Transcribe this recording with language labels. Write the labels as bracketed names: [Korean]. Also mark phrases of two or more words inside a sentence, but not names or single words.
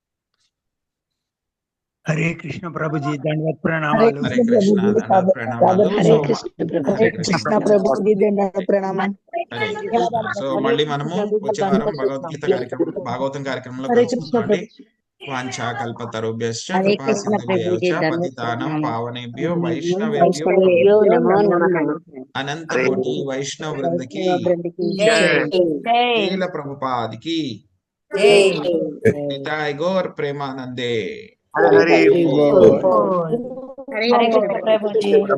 [Telugu] హరే కృష్ణ ప్రభుజీ, దండవత్ ప్రణామాలు. హరే కృష్ణ. దండవత్ ప్రణామాలు. హరే సో కృష్ణ ప్రభు. హరే కృష్ణ ప్రభుజీ, దండవత్ ప్రణామాలు. హరే కృష్ణ. సో మళ్ళీ మనము వచ్చే వారం భగవద్గీత కార్యక్రమం భాగవతం కార్యక్రమంలో కలుసుకుందామండి. [Sanskrit] वांछा कल्पतरुभ्यश्च [Telugu] హరే కృపా కృష్ణ ప్రభుజీ. [Sanskrit] సింధుభ్యశ్చ [Telugu] ధన్యవాదాలు. [Sanskrit] पतितानं पावनेभ्यो वैष्णवेभ्यो वैष्णवेभ्यो नमो नमः. [Telugu] అనంత కోటి వైష్ణవ వృందకి జై. శ్రీల ప్రభుపాదికి [Bangla] নিতাই গৌর প্রেমানন্দে. [Telugu] హరి హరి బోల్. బోల్. హరే హరే కృష్ణ కృష్ణ ప్రభుజీ.